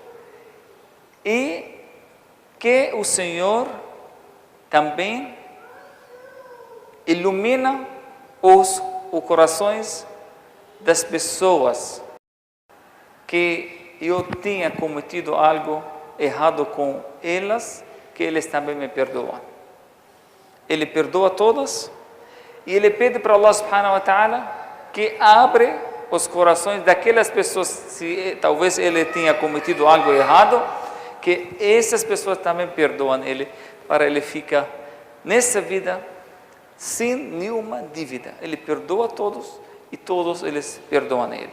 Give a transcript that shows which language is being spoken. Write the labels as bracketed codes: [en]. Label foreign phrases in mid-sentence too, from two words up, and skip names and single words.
[pt] E que o Senhor também ilumina os corações das pessoas que eu tinha cometido algo errado com elas, que eles também me perdoam." Ele perdoa todas e ele pede para [ar] الله سبحانه وتعالى [pt] que abre os corações daquelas pessoas, se talvez ele tenha cometido algo errado, que essas pessoas também perdoam ele, para ele ficar nessa vida sem nenhuma dívida. Ele perdoa todos e todos eles perdoam ele.